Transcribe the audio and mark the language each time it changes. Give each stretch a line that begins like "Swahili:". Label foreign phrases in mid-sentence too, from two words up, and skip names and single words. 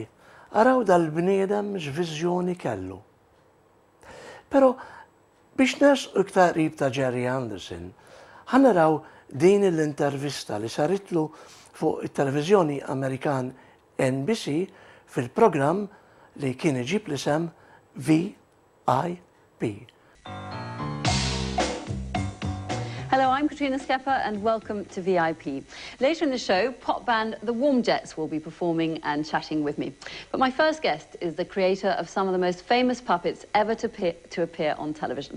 Maltese: Araw dal-bniedem x'viżjoni kellu. Però biex nersqu iktar qrib ta' Gerry Anderson, ħanaraw din l-intervista li saritlu fuq it-televiżjoni Amerikan NBC fil-programm li kien iġib l-isem VIP.
English: Hello, I'm Katrina Skepper and welcome to VIP. Later in the show, pop band The Warm Jets will be performing and chatting with me. But my first guest is the creator of some of the most famous puppets ever to appear on television.